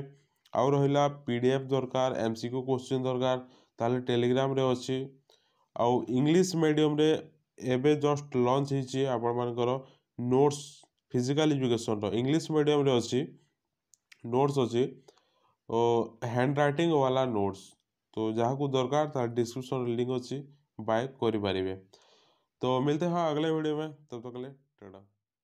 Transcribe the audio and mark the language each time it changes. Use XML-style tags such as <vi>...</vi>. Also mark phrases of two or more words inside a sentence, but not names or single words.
<or>ଆଉ ରହିଲା PDF ଦରକାର,</or> <en>MCQ question</en> <or>ଦରକାର, ତାହେଲେ ଟେଲିଗ୍ରାମରେ ଅଛି। ଆଉ</or> <en>English medium</en> <or>ଏବେ</or> <en>just launch</en> <or>ହେଇଛି ଆପଣମାନଙ୍କର ନୋଟ୍ସ।</or> <en>physical education English medium</en> <or>ଅଛି, ନୋଟ୍ସ ଅଛି, ଓ</or> <en>hand writing</en> <or>वाला नोट्स। तो ଯାହାକୁ ଦରକାର ତାର</or> <en>description link</en> <or>ଅଛି, बाय କରିପାରିବେ।</or> <hi>तो मिलते हैं अगले वीडियो में, तब तक के लिए टाटा।</hi>